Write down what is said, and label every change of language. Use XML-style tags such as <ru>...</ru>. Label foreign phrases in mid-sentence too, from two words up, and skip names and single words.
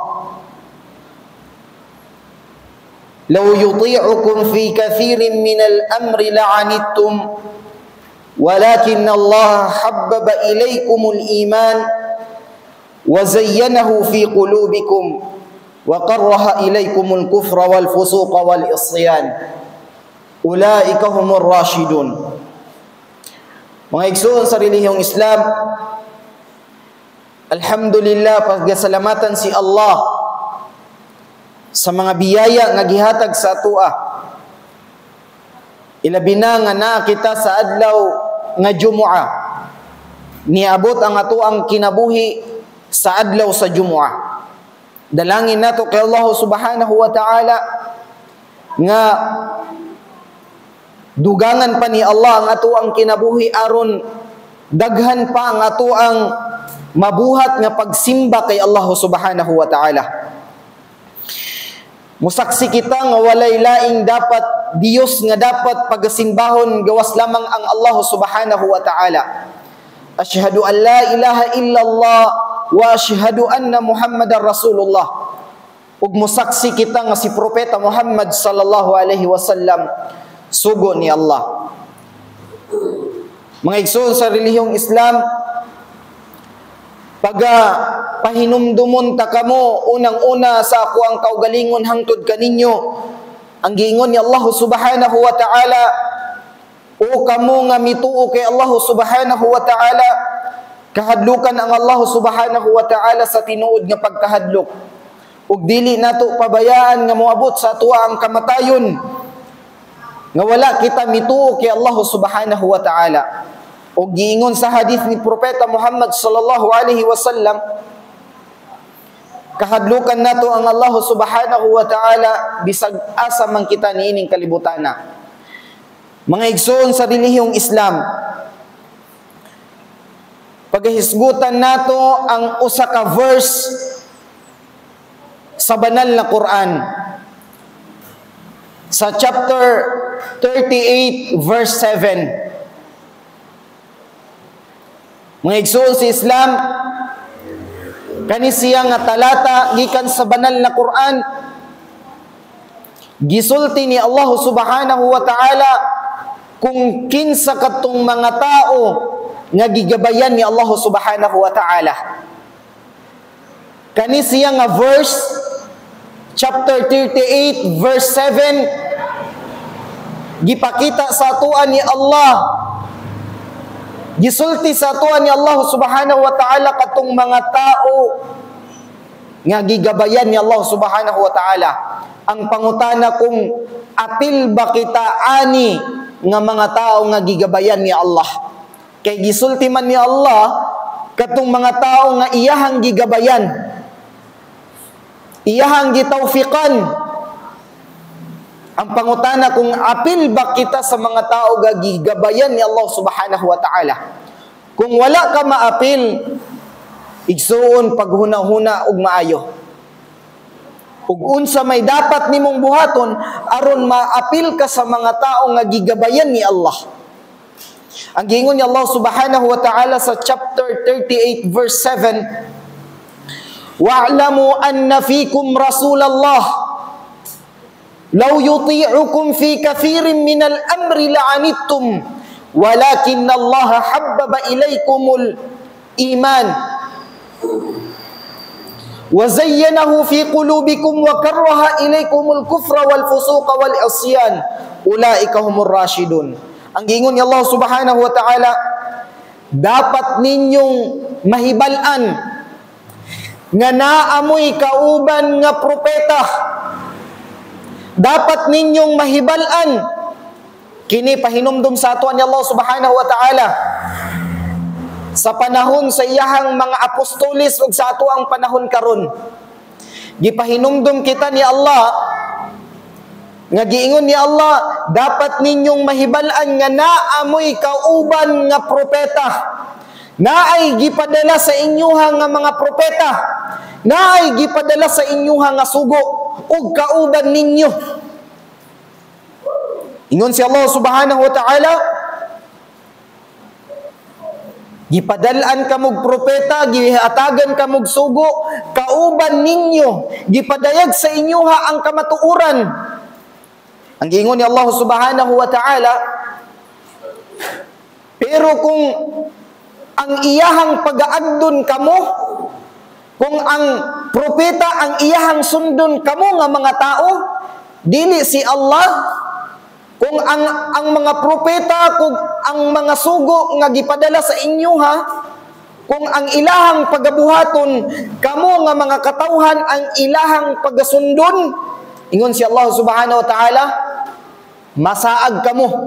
<ar>لو يطيعكم في كثير من الأمر لعنتم ولكن الله حبب إليكم الإيمان وزينه في قلوبكم وكره إليكم الكفر والفسوق والعصيان أولئك هم الراشدون.</ar> <ceb>Mga igsoon sa relihiyong Islam, alhamdulillah, pagsalamatan si Allah sa mga biyaya nga gihatag sa atua. Ilabi na kita sa adlaw nga Jumu'ah. Niabot ang atoang kinabuhi sa adlaw sa Jumu'ah. Dalangin nato kay Allah</ceb> <ar>سبحانه وتعالى</ar> <ceb>nga dugangan pa ni Allah ang atoang kinabuhi aron daghan pa ang atoang mabuhat nga pagsimba kay Allah</ceb> <ar>سبحانه وتعالى.</ar> <ceb>Musaksi kita nga walay laing dapat Diyos nga dapat pagasimbahon gawas lamang ang Allah</ceb> <ar>سبحانه وتعالى. أشهد أن لا إله إلا الله وأشهد أن محمدا رسول الله.</ar> <ceb>Ug musaksi kita nga si Propeta Muhammad</ceb> <ar>صلى الله عليه وسلم</ar> <ceb>sugo ni Allah. Mga igsoon sa relihiyong Islam, pahinumdumon ta kamo unang-una sa ako ang kaugalingon hangtod kaninyo. Ang giingon ni Allah</ceb> <ar>سبحانه وتعالى,</ar> <ceb>o kamo nga mituo kay Allah</ceb> <ar>سبحانه وتعالى,</ar> <ceb>kahadlukan ang Allah</ceb> <ar>سبحانه وتعالى</ar> <ceb>sa tinuod nga pagkahadlok. Ug dili nato pabayaan nga moabot sa tuwa ang kamatayon nga wala kita mituo kay Allah</ceb> <ar>سبحانه وتعالى.</ar> <ceb>Ug giingon sa hadith ni Propeta Muhammad</ceb> <ar>صلى الله عليه وسلم,</ar> <ceb>kahadlukan nato ang Allah</ceb> <ar>سبحانه وتعالى</ar> <ceb>bisag asa man kita niining kalibutana. Mga igsoon sa relihiyong Islam, paghisgutan nato ang usa ka verse sa</ceb> <tl>banal na</tl> <ceb>Quran sa</ceb> <en>chapter 38 verse 7.</en> <ceb>Mga igsoon sa Islam, kani siya nga talata gikan sa</ceb> <tl>banal na</tl> <ceb>Quran, gisulti ni Allah</ceb> <ar>سبحانه وتعالى</ar> <ceb>kung kinsa katong mga tao nga gigabayan ni Allah</ceb> <ar>سبحانه وتعالى.</ar> <ceb>Kani siya nga verse,</ceb> <en>chapter 38 verse 7,</en> <ceb>gipakita sa atuan ni Allah, gisulti sa atuan ni Allah</ceb> <ar>سبحانه وتعالى</ar> <ceb>katong mga tao nga gigabayan ni Allah</ceb> <ar>سبحانه وتعالى.</ar> <ceb>Ang pangutana kung apil ba kita ani nga mga tao nga gigabayan ni Allah. Kay gisulti man ni Allah katong mga tao nga iyahang gigabayan, iyahang gitawfiqan. Ang pangutana kung apil ba kita sa mga tao nga gigabayan ni Allah</ceb> <ar>سبحانه وتعالى.</ar> <ceb>Kung wala ka maapil, igsuon paghuna-huna ug maayo. Ug unsa may dapat nimong buhaton aron maapil ka sa mga tao nga gigabayan ni Allah. Ang giingon ni Allah</ceb> <ar>سبحانه وتعالى</ar> <ceb>sa</ceb> <en>chapter 38 verse 7,</en> <ar>واعلموا أن فيكم رسول الله لو يطيعكم في كثير من الأمر لعنتم ولكن الله حبب إليكم الإيمان وزينه في قلوبكم وكره إليكم الكفر والفسوق والعصيان أولئك هم الراشدون.</ar> <ceb>Ang giingon ni Allah</ceb> <ar>سبحانه وتعالى,</ar> <ceb>dapat ninyong mahibalan nga naamoy kauban nga propeta. Dapat ninyong mahibalan kini pahinumdum sa ato ni Allah</ceb> <ar>سبحانه وتعالى</ar> <ceb>sa panahon sa iyahang mga apostolis ug sa ato ang panahon karon. Gipahinumdum kita ni Allah nga giingon ni Allah, dapat ninyong mahibalan nga naamoy kauban nga propeta. Naay gipadala sa inyuha nga mga propeta. Naay gipadala sa inyuha nga sugo ug kauban ninyo. Ingon si Allah</ceb> <ar>سبحانه وتعالى,</ar> <ceb>gipadalaan kamog propeta, gihatagan kamog sugo, kauban ninyo, gipadayag sa inyuha ang kamatuoran. Ang giingon ni Allah</ceb> <ar>سبحانه وتعالى,</ar> <ceb>pero kung ang iyahang pag-aagdon kamo, kung ang propeta ang iyahang sundon kamo nga mga tao, dili si Allah. Kung ang mga propeta, kung ang mga sugo nga gipadala sa inyo ha, kung ang ilahang pagabuhaton kamo nga mga katawhan ang ilahang pagasundon, ingon si Allah</ceb> <ar>سبحانه وتعالى,</ar> <ceb>masaag kamo.</ceb>